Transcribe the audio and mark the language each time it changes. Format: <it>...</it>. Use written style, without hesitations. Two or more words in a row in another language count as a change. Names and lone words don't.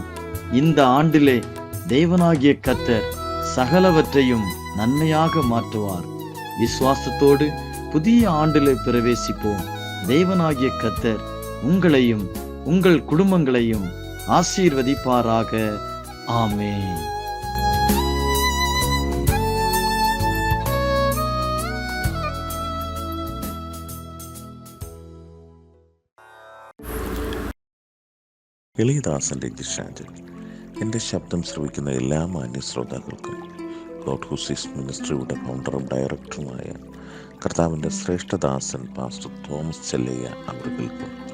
<ta>இந்த ஆண்டிலே தேவனாகிய கர்த்தர் சகலவற்றையும் நன்மையாக மாற்றுவார். விசுவாசத்தோடு புதிய ஆண்டிலே பிரவேசிப்போம். தேவனாகிய கர்த்தர் உங்களையும் உங்கள் குடும்பங்களையும் ஆசீர்வதிப்பாராக. ஆமென்.</ta> <ml>എളിയദാസൻ്റെ ജിഷാൻഡിൽ എൻ്റെ ശബ്ദം ശ്രവിക്കുന്ന എല്ലാ മാന്യ ശ്രോതാക്കൾക്കും ഗോഡ് ഹൂസിസ് മിനിസ്ട്രിയുടെ ഫൗണ്ടറും ഡയറക്ടറുമായ കർത്താവിൻ്റെ ശ്രേഷ്ഠദാസൻ പാസ്റ്റർ തോമസ് ചെല്ലയ്യ അവർക്കും</ml>